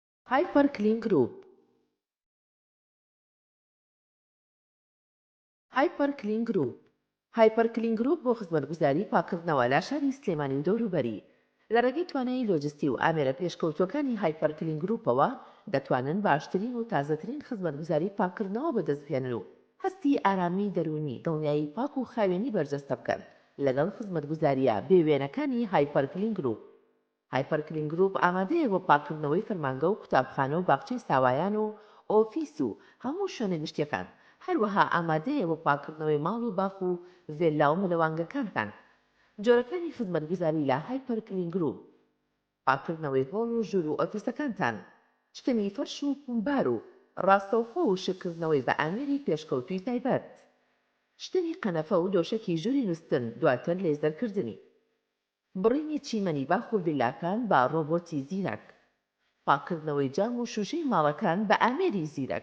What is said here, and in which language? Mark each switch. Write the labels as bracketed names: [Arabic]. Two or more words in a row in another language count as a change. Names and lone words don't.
[Central Kurdish] هایپەر کلین گروپ. هایپەر کلین گروپ. هایپەر کلین گروپ بۆ خزمەتگوزاری پاکردنەوە لە شاری سلێمانی و دەوروبەری لە ڕێگەی توانایی لۆجستی و ئامێرە پێشکەوتوەکانی هایپەر کلین گروپەوە دەتوانن باشترین و تازەترین خزمەتگوزاری پاکردنەوە بەدەستبێنن و هەستی ئارامی دەرونی دڵنیایی پاک و خاوێنی بەرجەستە بکەن لەگەڵ خزمەتگوزاریە بێوێنەکانی هایپەر کلین گروپ. هایپەر کلین گروپ ئامادەیە بۆ پاکردنەوەی فەرمانگە و قوتابخانە و باخچەی ساوایان و ئۆفیس و هەموو شوێنە گشتیەکان. هەروەها ئامادەیە بۆ پاکردنەوەی ماڵ و باخ و ڤێلا و مەلەوانگەکانتان. جۆرەکانی خزمەتگوزاری لە هایپەر کلین گروپ: پاکردنەوەی هۆڵ و ژوور و ئۆفیسەکانتان، شتنی فەرش و پومبار و ڕاستەوخۆ و شکردنەوەی بە ئامێری پێشکەوتوی تایبەت، شتنی قەنەفە و دۆشەکی ژووری نووستن دواتر لێزەرکردنی، بڕینی چیمەنی باخ و ڤیلاکان بە ڕۆبۆتی زیرەک، پاکردنەوەی جام و شوشەی ماڵەکان بە ئامێری زیرەک.